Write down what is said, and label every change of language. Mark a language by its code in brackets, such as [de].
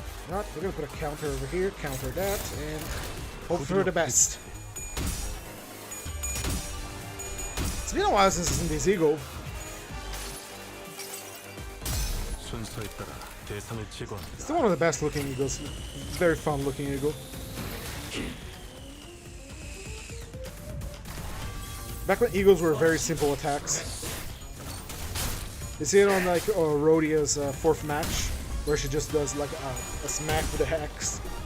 [en] Not, we're gonna put a counter over here, counter that, and hope for the best. It's been a while since I've seen this eagle. [ko] 순서에 따라 대상을 제거합니다. [en] Still one of the best looking eagles. Very fun looking eagle. Back when eagles were very simple attacks. You see it on like Rhodia's fourth match, where she just does like a smack with the axe.